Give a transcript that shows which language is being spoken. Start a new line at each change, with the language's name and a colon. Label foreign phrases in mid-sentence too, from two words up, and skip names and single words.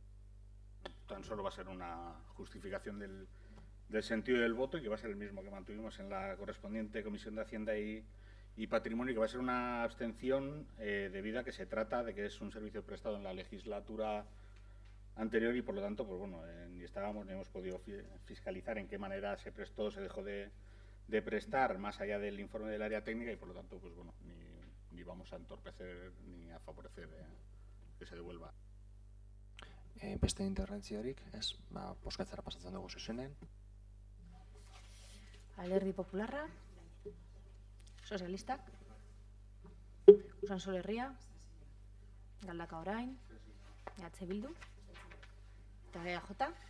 Spanish: Tan solo va a ser una justificación del sentido del voto y que va a ser el mismo que mantuvimos en la correspondiente Comisión de Hacienda y Patrimonio, y que va a ser una abstención debido a que se trata de que es un servicio prestado en la legislatura anterior y por lo tanto, pues bueno, ni estábamos ni hemos podido fiscalizar en qué manera se prestó, se dejó de prestar más allá del informe del área técnica y por lo tanto, pues bueno, ni vamos a entorpecer ni a favorecer que se devuelva.
Basque: Beste interbentziorik, ez, bozkatzera pasatzen dugu zuzenean. Alderdi Popularra, Sozialistak, Usansolo Herria, Galdaka Orain, EH Bildu, eta EAJ.